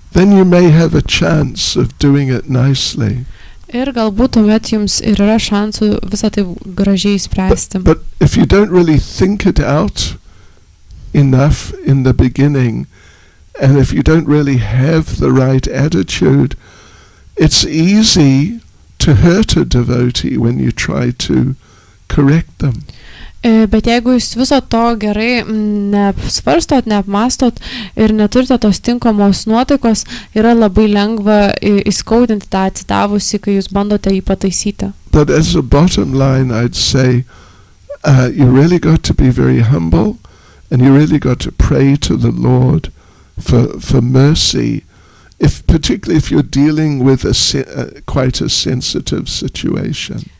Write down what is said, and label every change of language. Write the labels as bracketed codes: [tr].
[en] Then you may have a chance of doing it nicely. [lt] Ir galbūt tuomet jums ir yra šansų visą tai gražiai spręsti. [en] But if you don't really think it out enough in the beginning, and if you don't really have the right attitude, it's easy to hurt a devotee when you try to correct them. [lt] Bet jeigu jūs viso to gerai neapsvarstot, neapmastot ir neturite tos tinkamos nuotaikos, yra labai lengva įskaudinti tą atsidavusi, kai jūs bandote jį pataisyti. [en] But as a bottom line, I'd say you really got to be very humble and you really got to pray to the Lord for mercy, particularly if you're dealing with quite a sensitive situation.